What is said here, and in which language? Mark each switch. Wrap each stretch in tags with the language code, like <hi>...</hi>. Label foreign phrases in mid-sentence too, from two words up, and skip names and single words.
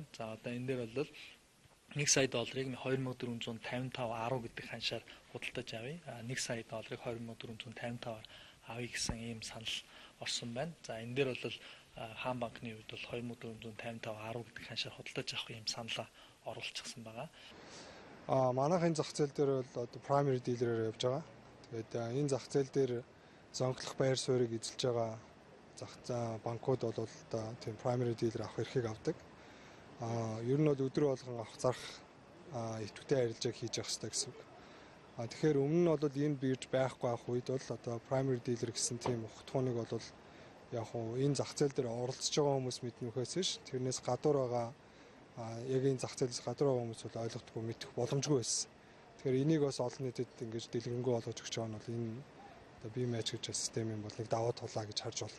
<mn>За одоо энэ дээр бол 1 сая долларыг 2455.10 гэдэг ханшаар худалдаж авъя. 1 сая долларыг 2455 авъя гэсэн ийм санал орсон байна. За энэ дээр бол Хаан банкны хувьд бол 2455.10 гэдэг ханшаар худалдаж авах ийм саналаа оруулчихсан байгаа. Манайхын зах зээл дээр бол одоо</mn> <en>primary dealer-</en> <mn>ээр явж байгаа. Тэгээд энэ зах зээл дээр зонглох байр суурийг эзэлж байгаа банкуд бол одоо тийм</mn> <en>primary dealer</en> <mn>авах эрхийг авдаг. Ер нь бол өдөр болгон авах зарах идэвхтэй арилжааг хийж явах хэрэгтэй гэсэн үг. Тэгэхээр өмнө нь бол энэ бирж байхгүй авах үед бол одоо</mn> <en>primary dealer</en> <mn>гэсэн тийм ухтгууныг бол яг хуу энэ зах зээл дээр оролцож байгаа хүмүүс мэднэхээс ш тэрнээс гадуур байгаа яг энэ зах зээлээс гадуур байгаа хүмүүс бол ойлгохгүй мэдэх боломжгүй байсан. Тэгэхээр энийг бас олон нийтэд ингэж дэлгэрэнгүй болгож өгч байгаа нь бол энэ одоо бие мэж гэж систем юм бол нэг даваа тулаа гэж харж байна.</mn>